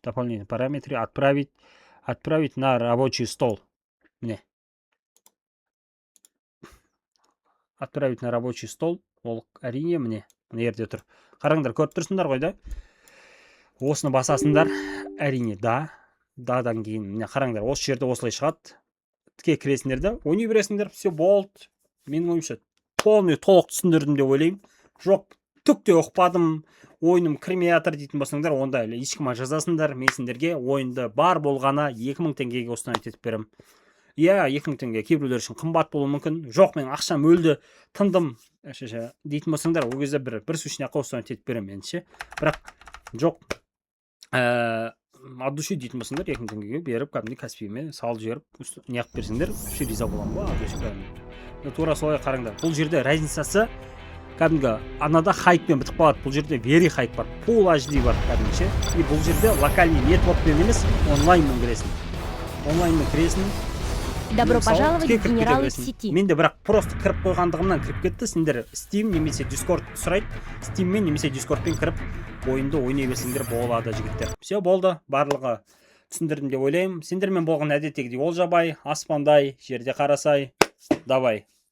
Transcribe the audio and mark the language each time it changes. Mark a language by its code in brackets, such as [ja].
[ru] Дополнительные параметры отправить на рабочий стол. Міне. Отправить на рабочий стол. [kk] Ол әрине міне жерде тұр. Қараңдар, көріп тұрсыңдар ғой да. Осыны басасыңдар. Әрине дадан кейін міне қараңдар, осы жерде осылай шығады. Тіке кіресіңдер да, ойнай бересіңдер, все болды. Менің ойымша толық түсіндірдім деп ойлаймын. Жоқ, түк те ұқпадым, ойыным кірмей жатыр дейтін болсаңдар, онда ешкімге жазасыңдар. Мен сендерге ойынды бар болғаны 2000 теңгеге установить етіп берем. Иә, 2000 теңге кейбіреулер үшін қымбат болуы мүмкін. Жоқ, мен ақшам өлді, тындым дейтін болсаңдар, ол кезде бір сущняққа установить етіп берем мен ше. Бірақ жоқ, от души дейтін болсаңдар, 2000 теңгеге беріп, кәдімгі Каспийме салып жіберіп, неғып берсеңдер, вообще риза боламын ғой, от души кәдімгі. Тура солай қараңдар. Бұл жерде разницасы кәдімгі анада хайппен бітіп қалады. Бұл жерде very хайп бар, Full HD бар кәдімгі ше. И бұл жерде локальный нетворкпен емес, онлайнмен кіресің. Онлайнмен кіресің. [ru] Добро пожаловать в генералы сети. [kk] Мен де бірақ просто кіріп қойғандығымнан кіріп кетті. Сендер Steam немесе Discord сұрайды. Steamмен немесе Discordпен кіріп ойынды ойнай берсеңдер болады, жігіттер. Все болды, барлығы түсіндірдім деп ойлаймын. Сендермен болған әдеттегідей Олжабай, Аспандай, жерде қарасай. Давай.